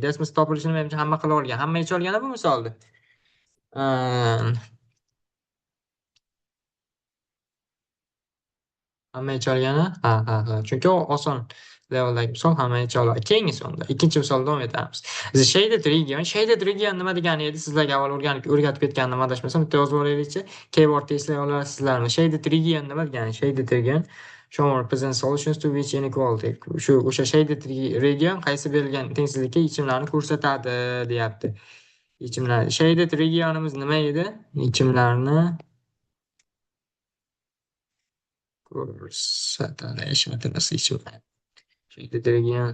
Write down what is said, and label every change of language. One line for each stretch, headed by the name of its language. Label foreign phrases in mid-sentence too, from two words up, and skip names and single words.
Uzbek: Desmiz topilishini menimcha hamma qila olgan. Hamma yecha olgan bu misolni. Hamma yecha olgani? Ha. Chunki oson. leveldagi misol hamma oladi. Keyingi sonda ikkinchi misol davom etamiz.
English: The shaded region. Shaded region
Uzbek: nima degani edi? Sizlarga avval o'rgatib ketgandim, adashmasam. Bitta yozib olaylikchi. Keyboardda eslay olasizlarmi?
English: Shaded region
Uzbek: nima degani?
English: Shaded region show represent solutions to which inequality.
Uzbek: O'sha
English: shaded region
Uzbek: qaysi berilgan tengsizlikka yechimlarni ko'rsatadi, deyapti. Yechimlar.
English: Shaded regionimiz
Uzbek: nima edi? Yechimlarni ko'rsatadi. Ishlatamiz yechimlar.
English: Shaded region.